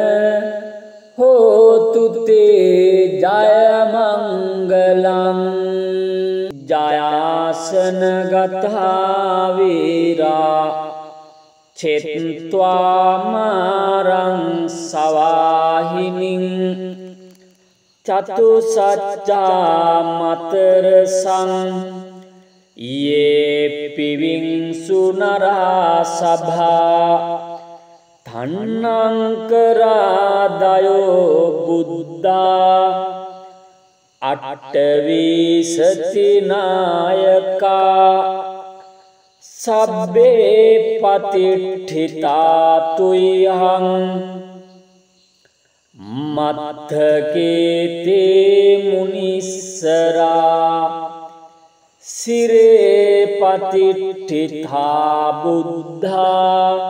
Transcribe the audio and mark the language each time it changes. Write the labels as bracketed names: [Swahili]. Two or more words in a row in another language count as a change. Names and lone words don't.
[Pali] හෝතු තේ ජය මංගලං ජයාසන ගතා වීරා චෙත්වා මාරං සවාහිනින් චතු සච්චා මතරසං යේ පිවිංසු නරා සභා තන්නංකරාදයෝ බුද්ධා අට්ඨවිසති නායකා සබ්බේ පතිට්ඨිතා තුයං මත්තකේතේ මුනිස්සරා සිරේ පතිට්ඨිතා බුද්ධා